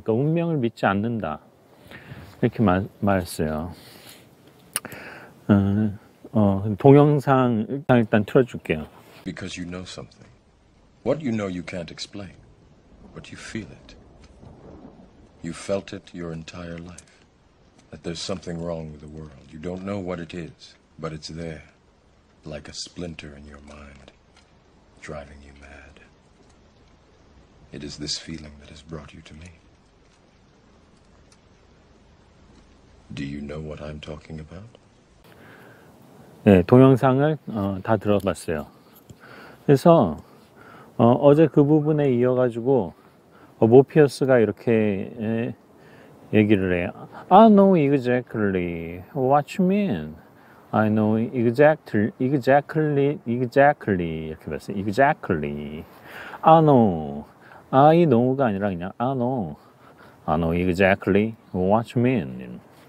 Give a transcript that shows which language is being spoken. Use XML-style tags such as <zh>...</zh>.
<ko>그러니까 운명을 믿지 않는다 이렇게 말했어요. 동영상 일단 틀어줄게요.</ko> <en>Because you know something. What you know you can't explain, but you feel it. You felt it your entire life, that there's something wrong with the world. You don't know what it is, but it's there, like a splinter in your mind, driving you mad. It is this feeling that has brought you to me. Do you know what I'm talking about?</en> <ko>네, 동영상을 다 들어봤어요. 그래서 어제 그 부분에 이어가지고 모피어스가 이렇게 얘기를 해요.</ko> <en>I know exactly what you mean. I know exactly</en> <ko>이렇게 봤어요. Exactly. I know가 아니라 그냥</ko> <en>I know exactly what you mean.</en>